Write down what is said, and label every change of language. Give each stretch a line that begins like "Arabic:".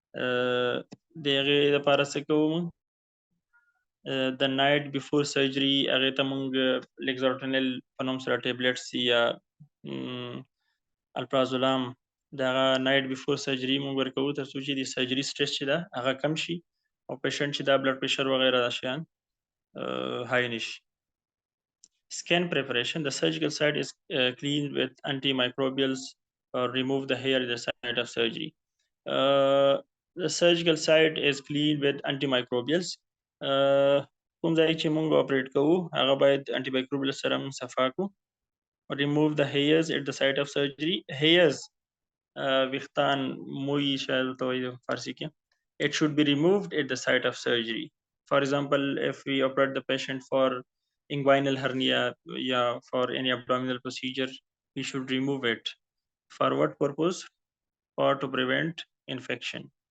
Pashto: دغه لپاره څه کوو
English: the night before surgery
Pashto: هغه ته موږ لګزارټنل په نوم سره ټابلیټس یا الپرازولام دغه نایټ بیفور سرجری موږ ورکوو تر څو چې د سرجری سټریس چې ده هغه کم شي او پیشنټ چې دا بلډ پریشر وغیره دا شیان high نشي.
English: Skin preparation. The surgical site is cleaned with antimicrobials or remove the hair at the site of surgery. The surgical site is cleaned with antimicrobials.
Pashto: کوم ځای چې موږ اپریټ کوو هغه باید antimicrobial سره موږ صفا کړو.
English: Remove the hairs at the site of surgery.
Pashto: Hairs ویختان موی شاید ته وایي فارسی کې.
English: It should be removed at the site of surgery. For example, if we operate the patient for inguinal hernia or for any abdominal procedure, we should remove it. For what purpose? For to prevent infection.